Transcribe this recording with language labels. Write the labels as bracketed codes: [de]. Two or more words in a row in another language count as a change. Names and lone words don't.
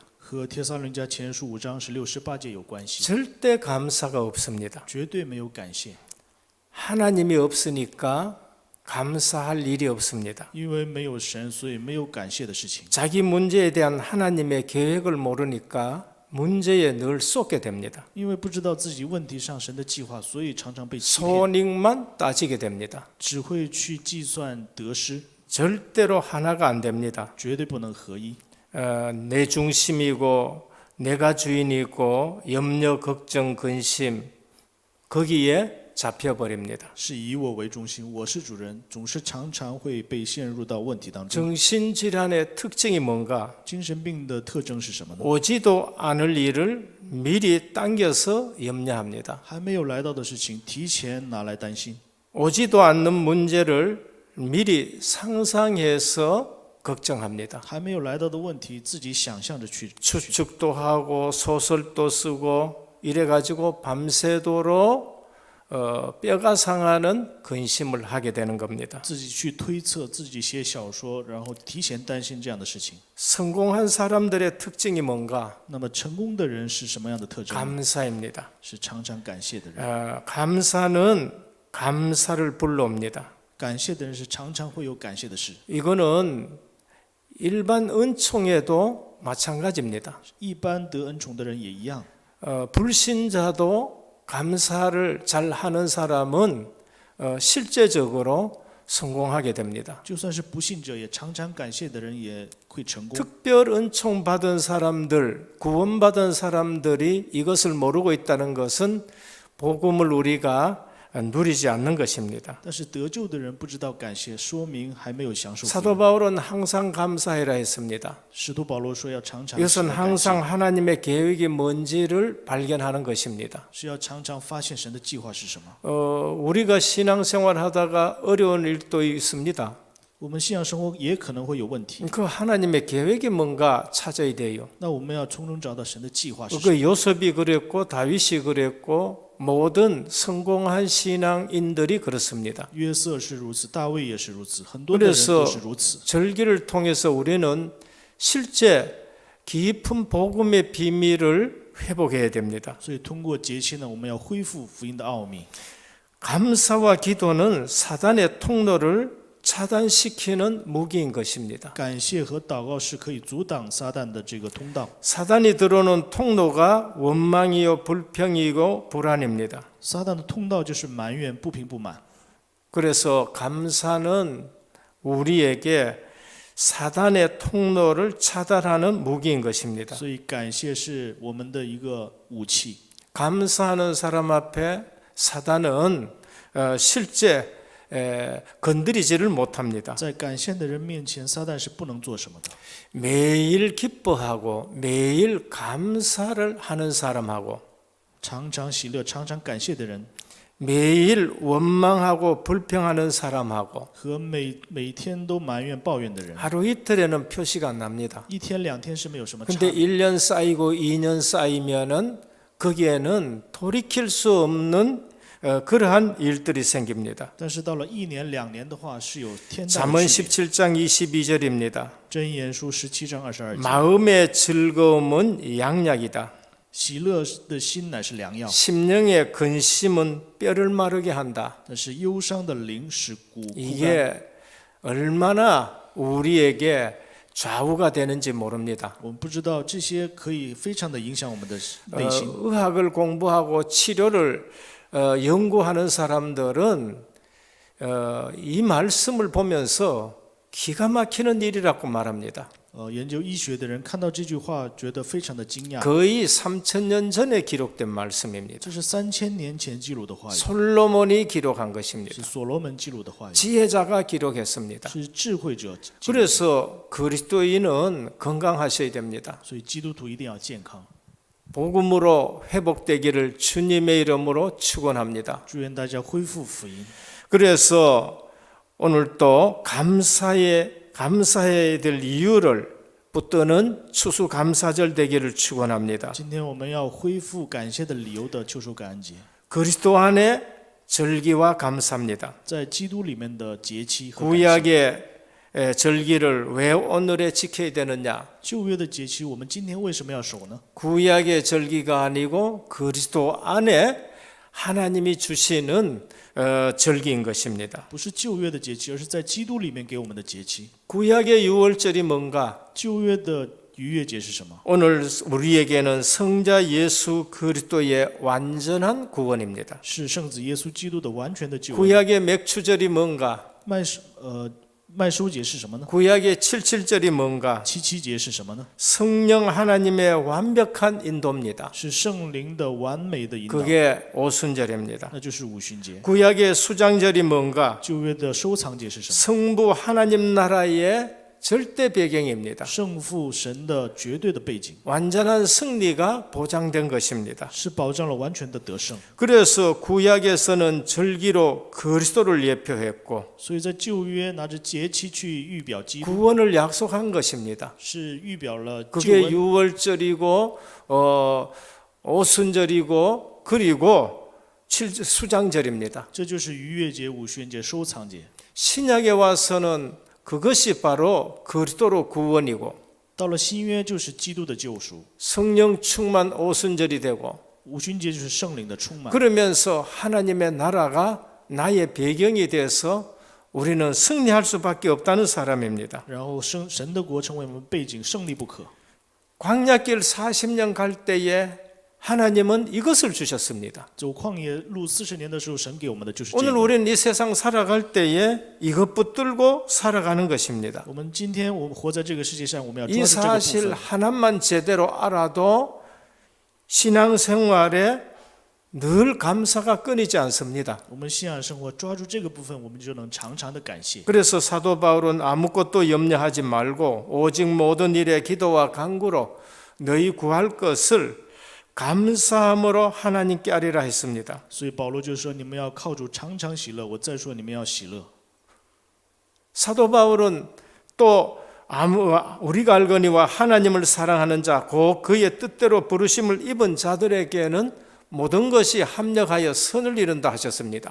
[zh] 和帖撒罗尼迦前书5章16、18节有关系， [ko] 절대 감사가 없습니다. [zh] 绝对没有感谢， [ko] 하나님이 없으니까 감사할 일이 없습니다. [zh] 因为没有神，所以没有感谢的事情。 [ko] 자기 문제에 대한 하나님의 계획을 모르니까 문제에 늘 쏟게 됩니다. [zh] 因为不知道自己问题上神的计划，所以常常被欺骗， [ko] 손익만 따지게 됩니다. [zh] 只会去计算得失， [ko] 절대로 하나가 안 됩니다. [zh] 绝对不能合一。 [ko] 내 중심이고 내가 주인이고 염려, 걱정, 근심 거기에 잡혀버립니다. [zh] 是以我为中心，我是主人，总是常常会被陷入到问题当中。 [ko] 정신질환의 특징이 뭔가? [zh] 精神病的特征是什么呢？ [ko] 오지도 않을 일을 미리 당겨서 염려합니다. [zh] 还没有来到的事情，提前拿来担心； [ko] 오지도 않는 문제를 미리 상상해서 걱정합니다. [zh] 还没有来到的问题，自己想象着去 [ko] 추측도 하고 소설도 쓰고 이래가지고 밤새도록 뼈가 상하는 근심을 하게 되는 겁니다. [zh] 自己去推测，自己写小说，然后提前担心这样的事情。 [ko] 성공한 사람들의 특징이 뭔가? [zh] 那么成功的人是什么样的特征？ [ko] 감사입니다. [zh] 是常常感谢的人。 [ko] 감사는 감사를 불러옵니다. [zh] 感谢的人是常常会有感谢的事。 [ko] 이거는 일반 은총에도 마찬가지입니다. [zh] 一般得恩宠的人也一样。 [ko] 불신자도 감사를 잘 하는 사람은 실제적으로 성공하게 됩니다. [zh] 就算是不信者，也常常感谢的人也会成功。 [ko] 특별 은총 받은 사람들, 구원받은 사람들이 이것을 모르고 있다는 것은 복음을 우리가 누리지 않는 것입니다. [zh] 但是得救的人不知道感谢，说明还没有享受福 [ko] 사도 [zh] 音。 [ko] 바울은 항상 감사해라 했습니다. [zh] 使徒保罗说要常常 [ko] 이것은 [zh] 感谢， [ko] 항상 하나님의 계획이 뭔지를 발견하는 것입니다. [zh] 是要常常发现神的计划是什么。 [ko] 우리가 신앙생활 하다가 어려운 일도 있습니다. [zh] 我们信仰生活也可能会有问题。 [ko] 그 하나님의 계획이 뭔가 찾아야 돼요. [zh] 那我们要从中找到神的计划是什么？ [ko] 그 요셉이 그랬고 다윗이 그랬고 모든 성공한 신앙인들이 그렇습니다. [zh] 约瑟是如此，大卫也是如此，很多的人 [ko] 그래서 [zh] 都是如此。 [ko] 절기를 통해서 우리는 실제 깊은 복음의 비밀을 회복해야 됩니다. [zh] 所以通过节期呢，我们要恢复福音的奥秘。 [ko] 감사와 기도는 사단의 통로를 차단시키는 무기인 것입니다. [zh] 感谢和祷告是可以阻挡撒旦的这个通道。 [ko] 사단이 들어오는 통로가 원망이요 불평이고 불안입니다. [zh] 撒旦的通道就是埋怨、不平不满。 [ko] 그래서 감사는 우리에게 사단의 통로를 차단하는 무기인 것입니다. [zh] 所以感谢是我们的一个武器。 [ko] 감사하는 사람 앞에 사단은 실제 건드리지를 못합니다. [zh] 在感谢的人面前，撒旦是不能做什么的。 [ko] 매일 기뻐하고 매일 감사를 하는 사람하고 [zh] 常常喜乐、常常感谢的人， [ko] 매일 원망하고 불평하는 사람하고 [zh] 和每天都埋怨、抱怨的人， [ko] 하루 이틀에는 표시가 안 납니다. [zh] 一天两天是没有什么差 [ko] 근데 [zh] 别。 [ko] 1년 쌓이고 2년 쌓이면은 거기에는 돌이킬 수 없는 그러한 일들이 생깁니다. [zh] 但是到了1年、2年的话，是有天大 [ko] 잠언 [zh] 的区别。 [ko] 17장 22절입니다. [zh] 箴言书17章22节， [ko] 마음의 즐거움은 양약이다. [zh] 喜乐的心乃是良药， [ko] 심령의 근심은 뼈를 마르게 한다. [zh] 但是忧伤的灵使骨枯干。 [ko] 이게 얼마나 우리에게 좌우가 되는지 모릅니다. [zh] 我们不知道这些可以非常的影响我们的内心。 [ko] 의학을 공부하고 치료를 연구하는 사람들은 이 말씀을 보면서 기가 막히는 일이라고 말합니다. [zh] 研究医学的人看到这句话，觉得非常的惊讶。 [ko] 거의 3000년 전에 기록된 말씀입니다. [zh] 这是3000年前记录的话语， [ko] 솔로몬이 기록한 것입니다. [zh] 是所罗门记录的话语， [ko] 지혜자가 기록했습니다. [zh] 是智慧者记录的。 [ko] 그래서 그리스도인은 건강하셔야 됩니다. [zh] 所以基督徒一定要健康。 [ko] 복음으로 회복되기를 주님의 이름으로 축원합니다. [zh] 祝愿大家恢复福音。 [ko] 그래서 오늘 또 감사해야 될 이유를 붙드는 추수감사절 되기를 축원합니다. [zh] 今天我们要恢复感谢的理由的秋收感恩节， [ko] 그리스도 안에 절기와 감사입니다. [zh] 在基督里面的节期和感谢。 [ko] 구약의 절기를 왜 오늘에 지켜야 되느냐? [zh] 旧约的节期，我们今天为什么要守呢？ [ko] 구약의 절기가 아니고 그리스도 안에 하나님이 주시는 절기인 것입니다. [zh] 不是旧约的节期，而是在基督里面给我们的节期。 [ko] 구약의 유월절이 뭔가? [zh] 旧约的逾越节是什么？ [ko] 오늘 우리에게는 성자 예수 그리스도의 완전한 구원입니다. [zh] 是圣子耶稣基督的完全的救恩。 [ko] 구약의 맥추절이 뭔가? [zh] 麦收节是什么呢？ [ko] 구약의 칠칠절이 뭔가? [zh] 七七节是什么呢？ [ko] 성령 하나님의 완벽한 인도입니다. [zh] 是圣灵的完美的引导， [ko] 그게 오순절입니다. [zh] 那就是五旬节。 [ko] 구약의 수장절이 뭔가? [zh] 旧约的收藏节是什么？ [ko] 성부 하나님 나라의 절대 배경입니다. [zh] 圣父神的绝对的背景， [ko] 완전한 승리가 보장된 것입니다. [zh] 是保障了完全的得胜。 [ko] 그래서 구약에서는 절기로 그리스도를 예표했고 [zh] 所以在旧约拿着节期去预表基督， [ko] 구원을 약속한 것입니다. [zh] 是预表了救 [ko] 그게 [zh] 恩。 [ko] 유월절이고 오순절이고 그리고 수장절입니다. [zh] 这就是逾越节、五旬节、收藏节。 [ko] 신약에 와서는 그것이 바로 그리스도로 구원이고 [zh] 到了新约就是基督的救赎， [ko] 성령 충만 오순절이 되고 [zh] 五旬节就是圣灵的充满。 [ko] 그러면서 하나님의 나라가 나의 배경이 돼서 우리는 승리할 수밖에 없다는 사람입니다. [zh] 然后神的国成为我们背景，胜利不可。 [ko] 광야길 40년 갈 때에 하나님은 이것을 주셨습니다. [zh] 走旷野路40年的时候，神给我们的就是这 [ko] 오늘 [zh] 个。 [ko] 우리는 이 세상 살아갈 때에 이것 붙들고 살아가는 것입니다. [zh] 我们今天我们活在这个世界上，我们要抓 [ko] 이 [zh] 住这个部 [ko] 사실 [zh] 分。 [ko] 하나만 제대로 알아도 신앙생활에 늘 감사가 끊이지 않습니다. [zh] 我们信仰生活抓住这个部分，我们就能常常的感谢。 [ko] 그래서 사도 바울은 아무것도 염려하지 말고 오직 모든 일에 기도와 간구로 너희 구할 것을 감사함으로 하나님께 아리라 했습니다. [zh] 所以保罗就说：“你们要靠主常常喜乐。”我再说，你们要喜乐。 [ko] 사도 바울은 또 우리가 알거니와 하나님을 사랑하는 자, 곧 그의 뜻대로 부르심을 입은 자들에게는 모든 것이 합력하여 선을 이룬다 하셨습니다.